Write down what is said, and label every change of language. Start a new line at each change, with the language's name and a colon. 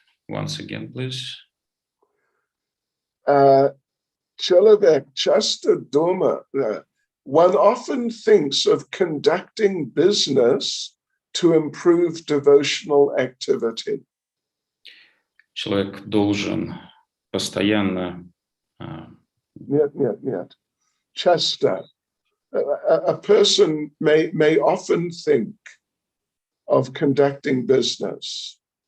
English: Once again, please.
Russian: Человек часто думает,
English: one often thinks of conducting business to improve devotional activity.
Russian: Человек должен постоянно... Нет. Часто.
English: A person may often think of conducting business.